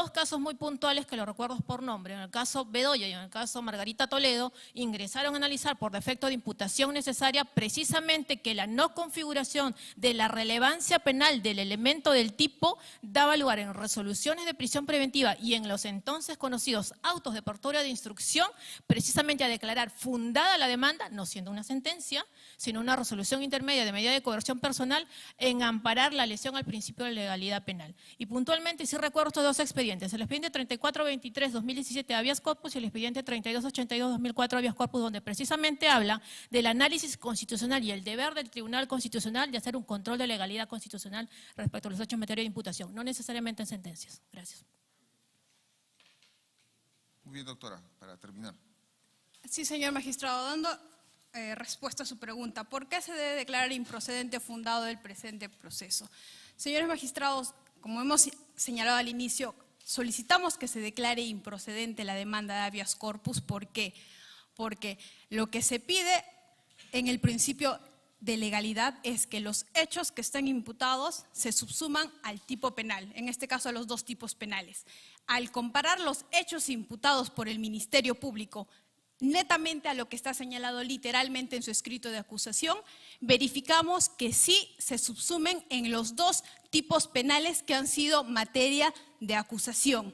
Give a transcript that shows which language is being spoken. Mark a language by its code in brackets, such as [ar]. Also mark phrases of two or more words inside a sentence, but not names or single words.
[es] 2 casos muy puntuales, que lo recuerdo por nombre, en el caso Bedoya y en el caso Margarita Toledo, ingresaron a analizar por defecto de imputación necesaria precisamente que la no configuración de la relevancia penal del elemento del tipo daba lugar en resoluciones de prisión preventiva y en los entonces conocidos autos de apertura de instrucción, precisamente a declarar fundada la demanda, no siendo una sentencia, sino una resolución intermedia de medida de coerción personal, en amparar la lesión al principio de legalidad penal. Y puntualmente sí recuerdo estos 2 expedientes, el expediente 3423-2017 [la] habeas corpus [es] y el expediente 3282-2004 [la] habeas corpus, [es] donde precisamente habla del análisis constitucional y el deber del Tribunal Constitucional de hacer un control de legalidad constitucional respecto a los hechos en materia de imputación, no necesariamente en sentencias. Gracias. Muy bien, doctora, para terminar. Sí, señor magistrado, dando respuesta a su pregunta, ¿por qué se debe declarar improcedente o fundado el presente proceso? Señores magistrados, como hemos señalado al inicio, solicitamos que se declare improcedente la demanda de [la] habeas corpus. [es] ¿Por qué? Porque lo que se pide en el principio de legalidad es que los hechos que están imputados se subsuman al tipo penal, en este caso a los 2 tipos penales. Al comparar los hechos imputados por el Ministerio Público netamente a lo que está señalado literalmente en su escrito de acusación, verificamos que sí se subsumen en los 2 tipos penales que han sido materia de acusación.